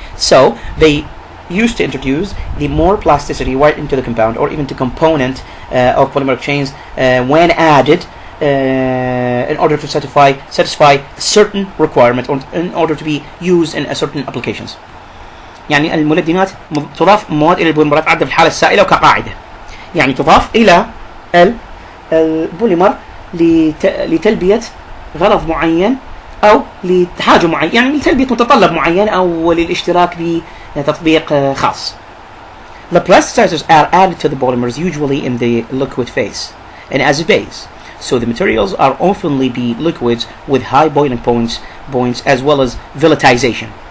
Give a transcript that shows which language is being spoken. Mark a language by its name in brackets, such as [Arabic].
[English] So they used to introduce the more plasticity right into the compound, or even to component of polymeric chains when added in order to satisfy certain requirement, or in order to be used in certain applications. [Arabic] يعني المولدينات تضاف مواد إلى البوليمرات عادة في الحالة السائلة وكقاعدة. يعني تضاف إلى البوليمر لتلبية غرض معين أو لحاجة معينة، يعني لتلبية متطلب معين أو للاشتراك بتطبيق خاص. [English] The plasticizers are added to the polymers usually in the liquid phase and as a base. So the materials are oftenly be liquids with high boiling points as well as volatilization.